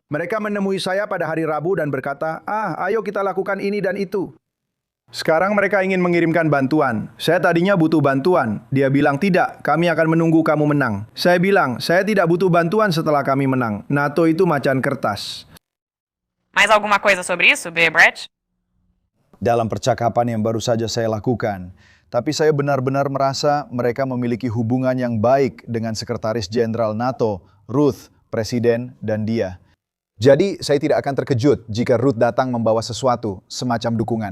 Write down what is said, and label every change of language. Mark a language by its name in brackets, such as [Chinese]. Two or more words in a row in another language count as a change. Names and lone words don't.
[Indonesian] Mereka menemui saya pada hari Rabu dan berkata, ayo kita lakukan ini dan itu. Sekarang mereka ingin mengirimkan bantuan. Saya tadinya butuh bantuan. Dia bilang tidak, kami akan menunggu kamu menang. Saya bilang, saya tidak butuh bantuan setelah kami menang. NATO itu macan kertas. [Portuguese] Mais alguma coisa sobre isso, Brett? [Indonesian] Dalam percakapan yang baru saja saya lakukan, tapi saya benar-benar merasa mereka memiliki hubungan yang baik dengan Sekretaris Jenderal NATO, Ruth, Presiden, dan dia. Jadi saya tidak akan terkejut jika Ruth datang membawa sesuatu, semacam dukungan.